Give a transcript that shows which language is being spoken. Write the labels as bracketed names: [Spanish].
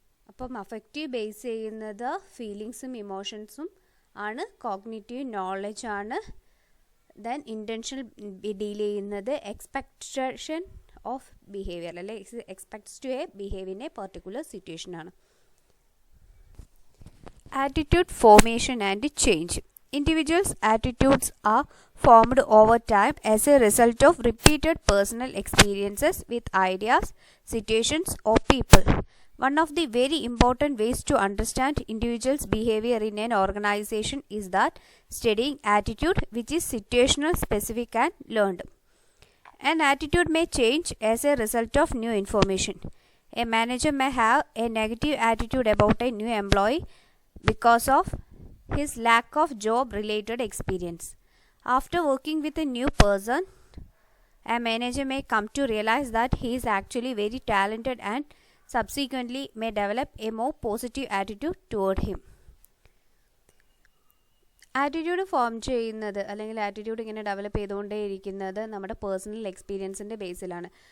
[Malayalam] അപ്പം affective base ചെയ്യുന്നത് ഫീലിങ്സും ഇമോഷൻസും ആണ്, കോഗ്നിറ്റീവ് നോളജ് ആണ്, ദെൻ ഇൻറ്റൻഷണൽ ഡീൽ ചെയ്യുന്നത് [English] expectation of behaviour, [Malayalam] അല്ലെ [English] expects to behave in a particular situation [Malayalam] ആണ്. [English] Attitude formation and change. Individuals' attitudes are formed over time as a result of repeated personal experiences with ideas, situations, or people. One of the very important ways to understand individuals' behavior in an organization is that studying attitude, which is situational, specific, and learned. An attitude may change as a result of new information. A manager may have a negative attitude about a new employee because of his lack of job-related experience. After working with a new person, a manager may come to realize that he is actually very talented and subsequently may develop a more positive attitude toward him. [Malayalam] Attitude form ചെയ്യുന്നത് അല്ലെങ്കിൽ attitude ഇങ്ങനെ develop ചെയ്തുകൊണ്ടേയിരിക്കുന്നത് നമ്മുടെ personal എക്സ്പീരിയൻസിൻ്റെ ബേസിലാണ്.